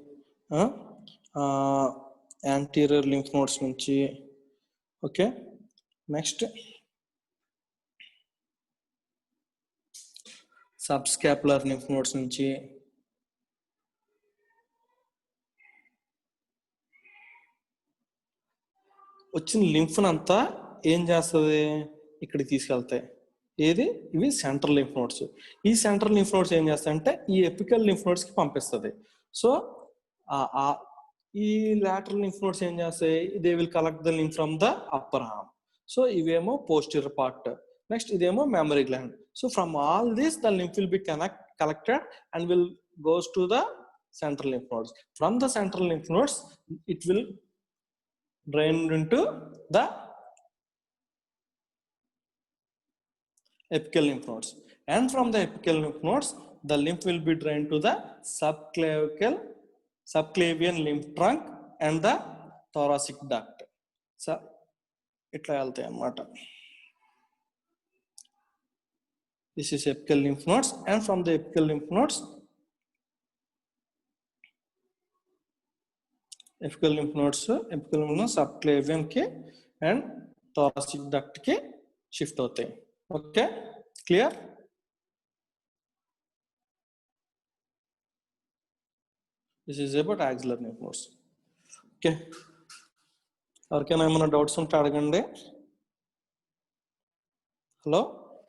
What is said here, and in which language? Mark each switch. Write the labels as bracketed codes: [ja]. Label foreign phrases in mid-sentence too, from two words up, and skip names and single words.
[en] anterior lymph nodes నుంచి, ఓకే. next subscapular lymph nodes [te] నుంచి, వచ్చిన లింఫ్ అంతా ఏం చేస్తుంది, ఇక్కడికి తీసుకెళ్తాయి. ఏది, ఇవి [en] central lymph nodes. [te] ఈ [en] central lymph nodes [te] ఏం చేస్తాయంటే ఈ [en] apical lymph nodes [te] కి పంపిస్తుంది. [en] సో ఈ lateral lymph nodes [te] ఏం చేస్తాయి, [en] they will collect the lymph from the upper arm. [te] సో ఇవేమో [en] posterior part. [te] నెక్స్ట్ ఇదేమో [en] mammary gland. so from all this the lymph will be collected and will goes to the central lymph nodes. From the central lymph nodes it will drain into the apical lymph nodes, and from the apical lymph nodes the lymph will be drained to the subclavian lymph trunk and the thoracic duct. [te] So itla వెళ్తాయి అన్నమాట. [en] This is apical lymph nodes, and from the apical lymph nodes subclavian के and thoracic duct [hi] के shift होते हैं. [en] Okay, clear? This is about axillary lymph nodes. [te] Okay, ఎవరికైనా ఏమైనా డౌట్స్ ఉంటే అడగండి. హలో.